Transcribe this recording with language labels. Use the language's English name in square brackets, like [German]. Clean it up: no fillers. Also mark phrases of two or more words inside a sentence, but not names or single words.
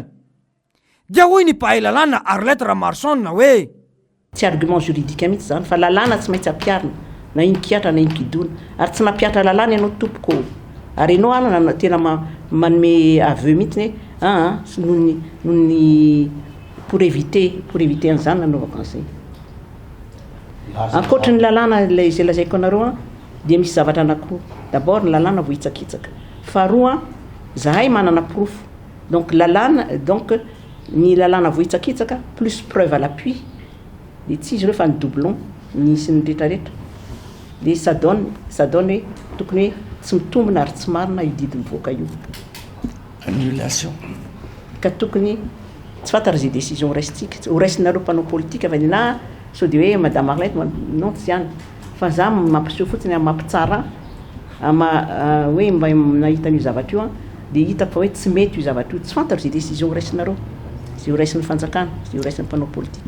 [Malagasy] Dia hoy ny mpahay lalàna Arlette Ramarson hoe tsy [French] argument juridique [Malagasy] mihitsy zany fa lalàna tsy maintsy ampiarina na iny kiatra na iny kidona ary tsy mampiatra lalàna ianao tompoko ary ianao ana tena manome aveu mihitsy ny [French] pour éviter [Malagasy] an'izany nanaovako an'izay. Ankoatra ny lalàna izay lazaiko anareo dia misy zavatra anankiroa. D'abord ny lalàna vohitsakitsaka, faharoa zahay manana profo donc ny lalàna vohitsakitsaka [French] plus preuve à l'appui [Malagasy] dia tsy izy ireo fa ny doublon nisy ny rehetrarehetra dia [French] ça donne [Malagasy] hoe tokony hoe tsy mitombina ary tsy marina io didy mivoaka io. Annulation. Ka tokony tsy fantatra zay décision raisitsika ho raisinareo mpanao politika fa na sao dia hoe madame Arlette non tsy ihany fa za mampiseho fotsiny amin'ny mampitsara hoe mba nahita an'io zavatra io dia hitako fa hoe tsy mety io zavatra io, tsy fantatra zay décision ho raisinareo zay ho raisin'ny fanjakana zay ho raisin'ny mpanao politika.